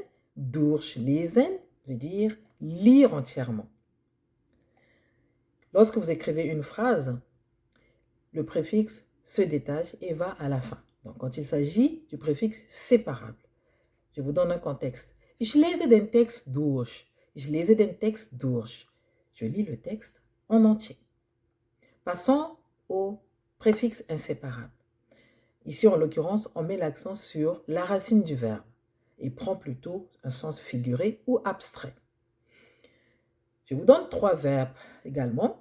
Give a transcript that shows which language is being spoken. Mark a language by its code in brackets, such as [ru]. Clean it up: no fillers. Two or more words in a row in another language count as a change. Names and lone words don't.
[de] Durchlesen, [fr] veut dire lire entièrement. Lorsque vous écrivez une phrase, le préfixe se détache et va à la fin. Donc, quand il s'agit du préfixe séparable. Je vous donne un contexte. [de] Ich lese den Text durch. Ich lese den Text durch. [fr] Je lis le texte en entier. Passons au préfixe inséparable. Ici, en l'occurrence, on met l'accent sur la racine du verbe et prend plutôt un sens figuré ou abstrait. Je vous donne 3 verbes également.